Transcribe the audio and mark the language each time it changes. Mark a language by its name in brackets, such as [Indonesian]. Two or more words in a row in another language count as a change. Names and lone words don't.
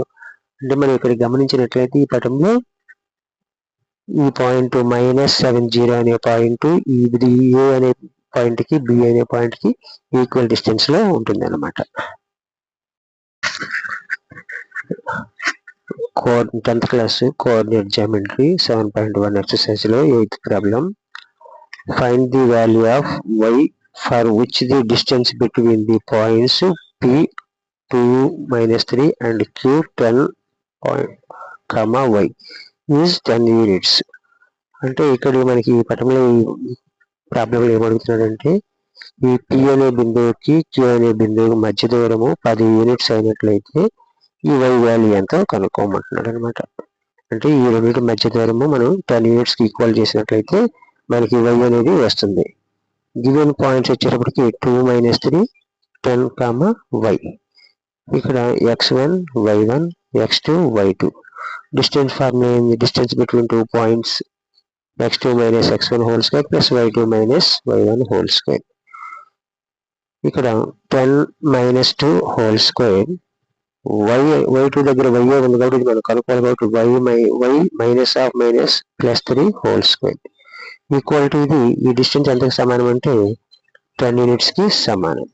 [Telugu] అంటే మనం ఇక్కడ గమనించినట్లయితే ఈ పటంలో ఈ పాయింట్ -70 అనే పాయింట్ ఇది a అనే పాయింట్ కి b అనే పాయింట్ కి [English] equal distance [Telugu] లో ఉంటుంది అన్నమాట. [English] 10th class coordinate geometry 7.1 exercise లో 8th problem. find the value of y for which the distance between the points p 2 - 3 and q 10, y is 10 units. [Telugu] అంటే ఇక్కడ మనకి ఈ పటంలో ఈ ప్రాబ్లంలో ఏమడుగుతున్నాడంటే ఈ p అనే బిందువుకి q అనే బిందువుకి మధ్య దూరము 10 యూనిట్స్ అయినట్లయితే ఈ y వాల్యూ ఎంతో కనుక్కోమంటున్నాడు అనమాట. అంటే ఈ రెండింటి మధ్య దూరము మనం 10 యూనిట్స్ కి ఈక్వల్ చేసినట్లయితే మనకి y అనేది వస్తుంది. [English] given points వచ్చేటప్పటికి 2 - 3 10, y. [Telugu] ఇక్కడ x1 y1 x2 y2. డిస్టెన్స్ ఫార్ములా ఏంది? [English] distance between 2 points x2 - x1 whole square plus y2 - y1 whole square ప్లస్ y2 - y1 హోల్ స్క్వేర్. [Telugu] ఇక్కడ [English] 10 - 2 whole square [Telugu] y2 దగ్గర y ఉంది కాబట్టి మనం కనుక్కోవాలి కాబట్టి [English] y minus of minus plus 3 whole square equal to [Telugu] ఇది ఈ డిస్టెన్స్ ఎంతకు సమానం అంటే 10 యూనిట్స్ కి సమానం.